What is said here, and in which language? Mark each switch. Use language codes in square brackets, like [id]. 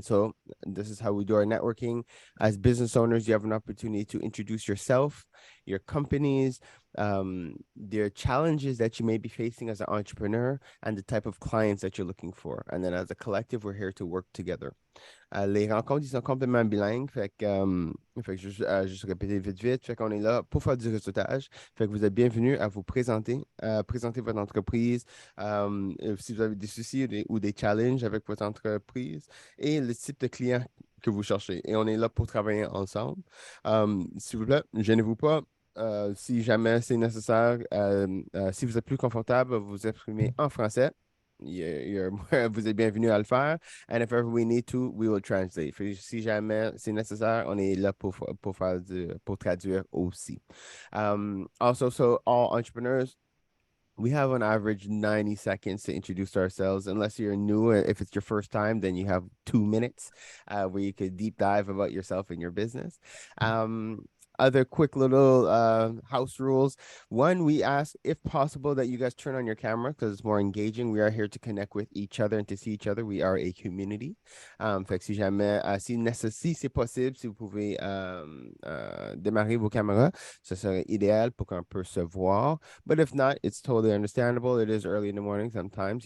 [en] So this is how we do our networking. As business owners, you have an opportunity to introduce yourself, your companies, their challenges that you may be facing as an entrepreneur, and the type of clients that you're looking for. And then as a collective, we're here to work together. [fr] Les rencontres, ils sont complètement bilingues. Fait que juste répéter vite. Fait qu'on est là pour faire du réseautage. Fait que vous êtes bienvenus à vous présenter votre entreprise, si vous avez des soucis ou des challenges avec votre entreprise et le type de client que vous cherchez. Et on est là pour travailler ensemble. S'il vous plaît, gênez-vous pas. Si jamais c'est nécessaire, si vous êtes plus confortable, vous exprimer en français. Vous êtes bienvenus à le faire. [en] And if ever we need to, we will translate. [fr] Si jamais c'est nécessaire, on est là pour traduire aussi. [en] Also, so all entrepreneurs, we have on average 90 seconds to introduce ourselves. Unless you're new, if it's your first time, then you have 2 minutes where you could deep dive about yourself and your business. Other quick little house rules. One, we ask, if possible, that you guys turn on your camera because it's more engaging. We are here to connect with each other and to see each other. We are a community. [fr] Fait que si jamais, si c'est possible, si vous pouvez démarrer vos caméras, ce serait idéal pour qu'on puisse se voir. [en] But if not, it's totally understandable. It is early in the morning sometimes.